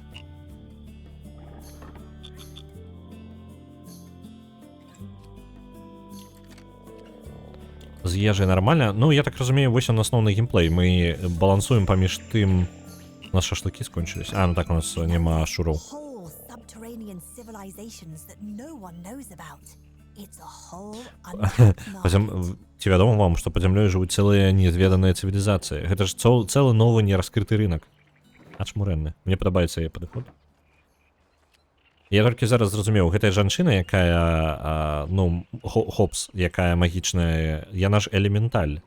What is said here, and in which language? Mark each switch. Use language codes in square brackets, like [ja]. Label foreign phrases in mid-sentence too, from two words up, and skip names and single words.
[be] З ежай нармальна. Ну, я так разумею, вось он асноўны геймплей. Мы балансуем паміж тым... У нас шашлыкі скончылись. Ну так, у нас няма шураў. [en] It's a whole untapped market. [be] Ці вядома вам, што пад зямлёй жывуць цэлыя незведаныя цывілізацыі. Гэта ж цэлы новы нераскрыты рынок. Ачмурэнны. Мне падабаецца яе падыход. Я толькі зараз зразумеў, гэтая жанчына, якая, ну, Хопс, якая магічная, яна ж элементаль.